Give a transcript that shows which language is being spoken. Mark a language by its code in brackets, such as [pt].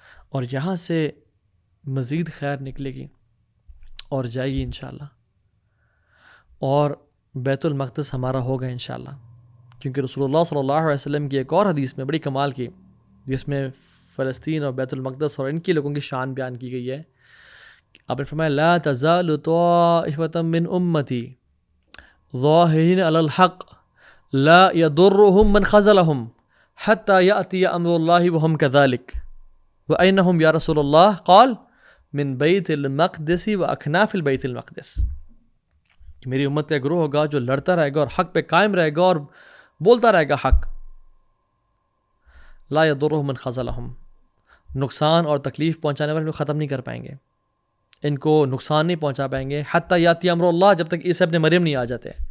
[ur] اور یہاں سے مزید خیر نکلے گی اور جائے گی انشاءاللہ. اور بیت المقدس ہمارا ہوگا انشاءاللہ، کیونکہ رسول اللہ صلی اللہ علیہ وسلم کی ایک اور حدیث میں بڑی کمال کی، جس میں فلسطین اور بیت المقدس اور ان کے لوگوں کی شان بیان کی گئی ہے. آپ نے فرمایا [ar] لا تزال طائفة من امتی ظاہرین علی الحق لا يضرهم من خذلهم حتى يأتي امر الله وهم كذلك وأينهم یا رسول اللہ قال من بیت المقدس واکناف البیت المقدس. [ur] میری امت کا گروہ ہوگا جو لڑتا رہے گا اور حق پہ قائم رہے گا اور بولتا رہے گا حق. [ar] لا يضرهم من خذلهم، [ur] نقصان اور تکلیف پہنچانے والے کو ختم نہیں کر پائیں گے، ان کو نقصان نہیں پہنچا پائیں گے [ar] حتی یاتی امر اللہ، [ur] جب تک عیسی ابن مریم نہیں آ جاتے.